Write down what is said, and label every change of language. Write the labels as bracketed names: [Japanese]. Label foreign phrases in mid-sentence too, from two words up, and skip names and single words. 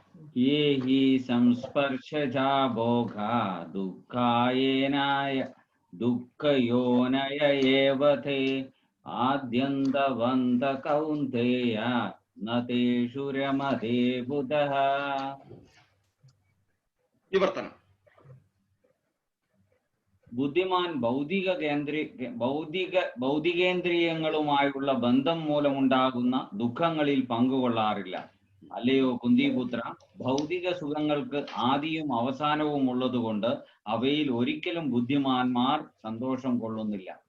[Sanskrit] ये हि संस्पर्शजा भोगा दुःखयोनय एव ते आद्यन्तवन्त कौन्तेय न तेषु रमते बुधः. [Malayalam] വിവർത്തനം. ബുദ്ധിമാൻ ഭൗതികേന്ദ്രിയങ്ങളുമായുള്ള ബന്ധം മൂലമുണ്ടാകുന്ന ദുഃഖങ്ങളിൽ പങ്കുകൊള്ളാറില്ല. അല്ലയോ കുന്തിപുത്ര, ഭൗതിക സുഖങ്ങൾക്ക് ആദിയും അവസാനവും ഉള്ളതുകൊണ്ട് അവയിൽ ഒരിക്കലും ബുദ്ധിമാന്മാർ സന്തോഷം കൊള്ളുന്നില്ല.